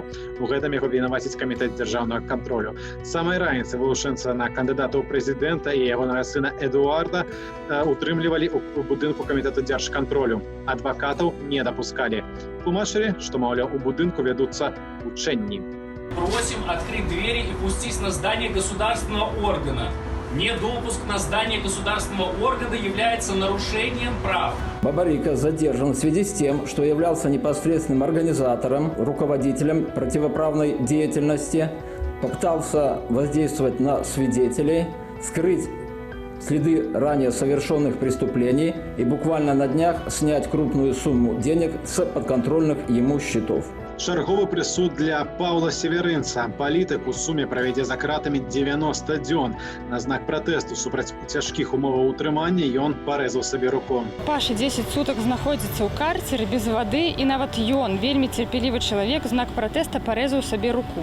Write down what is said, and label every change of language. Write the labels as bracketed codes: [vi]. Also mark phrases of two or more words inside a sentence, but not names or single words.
[be] У гэтым яго вінавацяць камітэт дзяржаўнага кантролю. З самай раніцы вылучэнца на кандыдата ў прэзідэнта і ягонага сына Эдуарда утрымлівалі ў будынку камітэта дзяржкантролю. Адвакатаў не дапускалі. Тлумачылі, што, маўляў, у будынку вядуцца вучэнні. [ru] Просим открыть двери и пустить на здание государственного органа. Недопуск на здание государственного органа является нарушением прав. Бабарика задержан в связи с тем, что являлся непосредственным организатором, руководителем противоправной деятельности, попытался воздействовать на свидетелей, скрыть следы ранее совершенных преступлений и буквально на днях снять крупную сумму денег с подконтрольных ему счетов. [be] Чарговы прысуд для Паўла Северынца. Палітык у суме правядзе за кратамі 90 дзён. На знак пратэсту супраць цяжкіх умоваў утрымання ён парэзаў сабе руку. Паша 10 сутак знаходзіцца ў карцеры без вады, і нават ён, вельмі цярпелівы чалавек, знак пратэста парэзаў сабе руку.